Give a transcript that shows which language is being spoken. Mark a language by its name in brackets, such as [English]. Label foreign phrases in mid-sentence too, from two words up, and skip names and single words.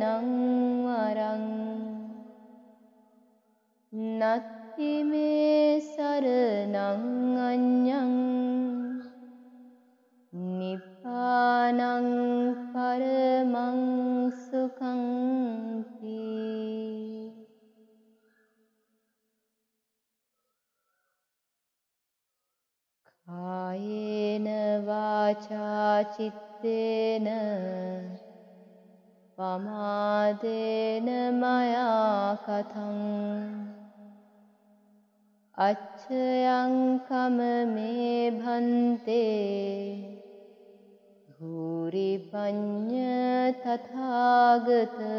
[Pali] වරං නත්ති මේ සරණං අඤ්ඤං නිපානං පරමං සුඛං තී. කායේන වාචා චිත්තේන පමාදේන මයා කතං අච්ඡයං කමමේ භන්තේ භූරි පඤ්ඤ තථාගත.